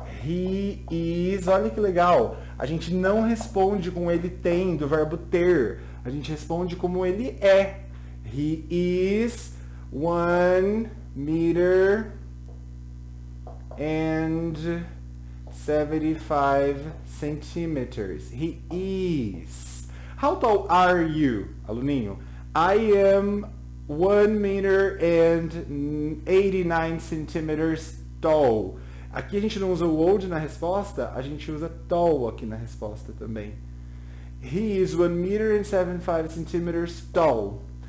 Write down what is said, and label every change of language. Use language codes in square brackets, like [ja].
[en] He is... [pt] Olha que legal. A gente não responde com ele tem, do verbo ter. a gente responde como ele é. [en] He is 1 meter and 75 centimeters. He is. How tall are you, aluninho? I am 1 meter and 89 centimeters tall. [pt] Aqui a gente não usa o old na resposta, a gente usa tall aqui na resposta também. [en] He is 1 meter and 75 centimeters tall.